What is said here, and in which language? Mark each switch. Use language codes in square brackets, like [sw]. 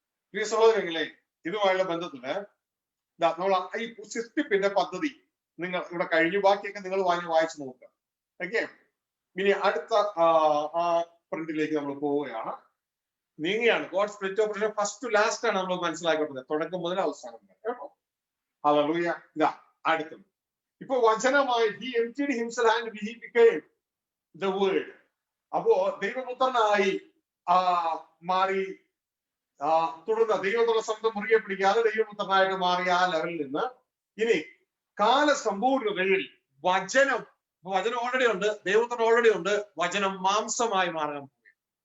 [ml] പ്രിയ സഹോദരങ്ങളെ, ഇതുമായുള്ള ബന്ധത്തില് നമ്മൾ ഈ സൃഷ്ടിപ്പിന്റെ പദ്ധതി നിങ്ങൾ ഇവിടെ കഴിഞ്ഞു, ബാക്കിയൊക്കെ നിങ്ങൾ വായിച്ചു നോക്കുക. ഓക്കെ. ഇനി അടുത്ത പ്രിന്റിലേക്ക് നമ്മൾ പോവുകയാണ്, നീങ്ങുകയാണ്. [en] god split operation first to last [ml] ആണ് നമ്മൾ മനസ്സിലാക്കുന്നത്, തുടക്കം മുതൽ അവസാനം വരെ. കേട്ടോ? ഹല്ലേലൂയ. ഇതാ അടുത്തത്. ഇപ്പൊ വചനമായി [en] he emptied himself and he became the word. [ml] അപ്പോ ദൈവപുത്രനായി മാറി, തുടർന്ന് ദൈവത്തോടെ ശബ്ദം മുറുകെ പിടിക്കാതെ ദൈവപുത്രനായിട്ട് മാറിയ ആ ലെവലിൽ നിന്ന് ഇനി കാലസമ്പൂർണ്ണതയിൽ വചനം ഓൾറെഡി ഉണ്ട്, ദൈവപുത്രൻ ഓൾറെഡി ഉണ്ട്, വചനം മാംസമായി മാറാൻ പോവുകയാണ്.